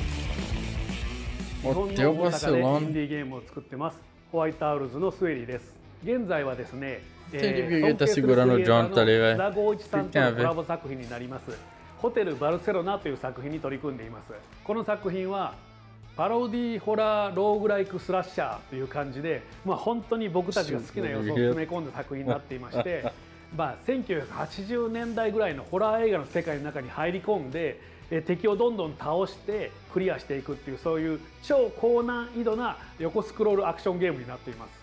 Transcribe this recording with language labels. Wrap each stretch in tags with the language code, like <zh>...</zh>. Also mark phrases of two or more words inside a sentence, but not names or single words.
<ja>Hotel Barcelona. インディーゲームを作ってます。ホワイトアウルズのスウェリーです。現在はですね、</ja> <pt>Entendi porque ele tá segurando o Jonathan ali, velho.</pt> <ja>津田剛一さん</ja> <pt>O que</pt> <ja>と</ja> <pt>tem a</pt> <ja>のコ</ja> <pt>ver?</pt> <ja>ラボ作品になりますホテルバルセロナという作品に取り組んでいます。この作品はパロディホラーローグライクスラッシャーという感じで、本当に僕たちが好きな要素を詰め込んだ作品になっていまして1980年代ぐらいのホラー映画の世界の中に入り込んで敵をどんどん倒してクリアしていくっていう、そういう超高難易度な横スクロールアクションゲームになっています。</ja>